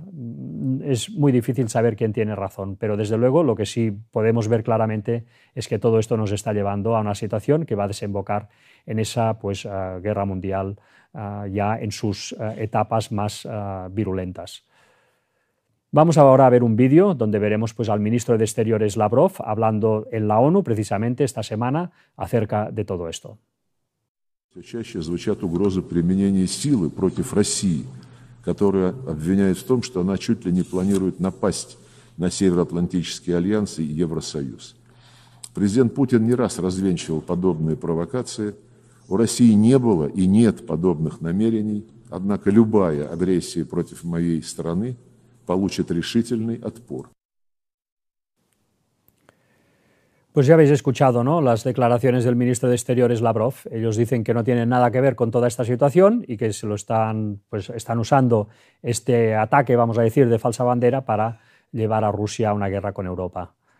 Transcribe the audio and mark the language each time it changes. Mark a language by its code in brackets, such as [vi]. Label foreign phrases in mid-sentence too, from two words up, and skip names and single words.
[es] Es muy difícil saber quién tiene razón, pero desde luego lo que sí podemos ver claramente es que todo esto nos está llevando a una situación que va a desembocar en esa pues guerra mundial ya en sus etapas más virulentas. Vamos ahora a ver un vídeo donde veremos pues, al ministro de Exteriores Lavrov hablando en la ONU precisamente esta semana acerca de todo esto. [ru] Все чаще звучат угрозы применения силы против России, которая обвиняет в том, что она чуть ли не планирует напасть на Североатлантический альянс и Евросоюз. Президент Путин не раз развенчивал подобные провокации. У России не было и нет подобных намерений, однако любая агрессия против моей страны получит решительный отпор. [es] Pues ya habéis escuchado, ¿no?, las declaraciones del ministro de Exteriores Lavrov. Ellos dicen que no tienen nada que ver con toda esta situación y que se lo están usando este ataque, vamos a decir, de falsa bandera para llevar a Rusia a una guerra con Europa.